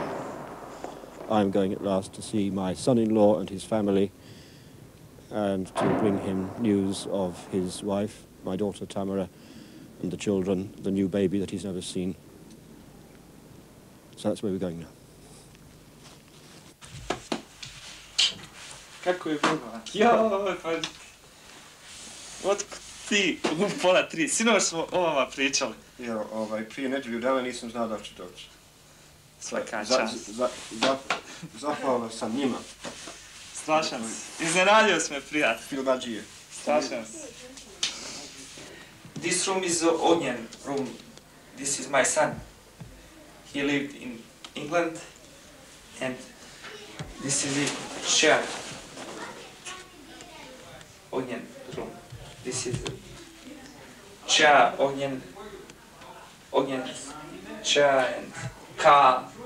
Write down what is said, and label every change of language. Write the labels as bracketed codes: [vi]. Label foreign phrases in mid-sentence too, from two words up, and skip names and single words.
[en] I'm going at last to see my son-in-law and his family and to bring him news of his wife, my daughter Tamara, and the children, the new baby that he's never seen. So that's where we're going now. [bs] Kako je bilo? Joj, pa... Od ti u pola 3, sinoć smo o vama pričali. Ja, prije nedjelju dana nisam znao da ću doći. Svaka čast. Zahvalan sam njima. Strašan si. Iznenadio si me, prijatelj. Filmađije. Strašan si. [en] This room is onion room. This is my son. He lived in England and this is a chair. Onion room. This is a chair, onion, chair and car.